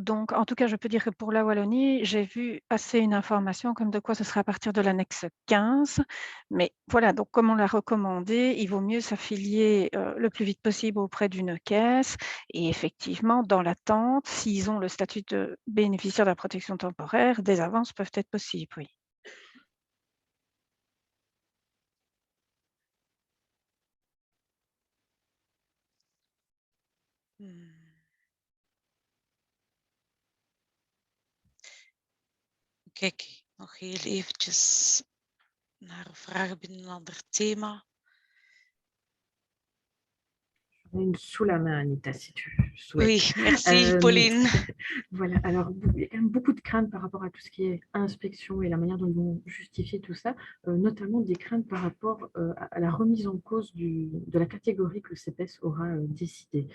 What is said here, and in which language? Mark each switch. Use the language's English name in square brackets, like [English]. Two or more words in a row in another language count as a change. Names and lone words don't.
[French] Donc, en tout cas, je peux dire que pour la Wallonie, j'ai vu passer une information comme de quoi ce sera à partir de l'annexe 15. Mais voilà, donc comme on l'a recommandé, il vaut mieux s'affilier le plus vite possible auprès d'une caisse. Et effectivement, dans l'attente, s'ils ont le statut de bénéficiaire de la protection temporaire, des avances peuvent être possibles, oui. [Dutch] Kijk, nog heel eventjes naar vragen binnen een ander thema. [French] Une sous la main, Anita, si tu souhaites. Oui, merci Pauline. Voilà, alors il y a quand même beaucoup de craintes par rapport à tout ce qui est inspection et la manière dont ils vont justifier tout ça, notamment des craintes par rapport à la remise en cause de la catégorie que le CPS aura décidé.